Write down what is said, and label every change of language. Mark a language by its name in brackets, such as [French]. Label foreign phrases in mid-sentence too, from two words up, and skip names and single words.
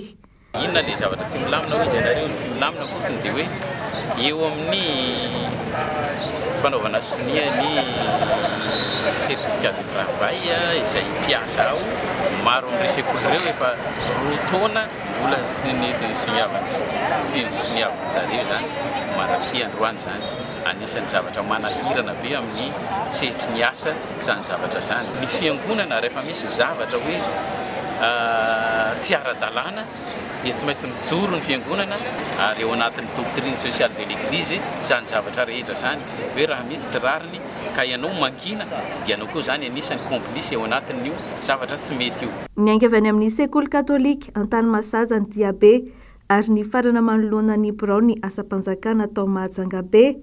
[Malagasy] Inona ilay zavatra tsy milamina hoe izay nareo tsy milamina fotsiny dia hoe eo amin'ny fanaovana sonia ny [French] certificat de travail [Malagasy] izay mpiasa ao maro amin'ireo sekoly ireo efa roa taona mbola tsy nety soniavan-jareo zany manaty androany zany. Anisan'ny zavatra manahirana be amin'ny sehitry ny asa izany zavatra zany. Ny fiangonana rehefa misy zavatra hoe tsy ara-dalàna dia tsy maintsy mijoro ny fiangonana ary eo anatin'ny [French] doctrine sociale de l'église [Malagasy] izany zavatra rehetra zany. Hoe raha misy tsy rariny ka ianao mankina dia ianao koa zany anisan'ny complice eo anatin'io zavatra tsy mety io. Miainga avy any amin'ny sekoly katolika Antanimasaza ny diabe ary ny farana manoloana ny birao ny asam-panjakana tao Mahajanga be.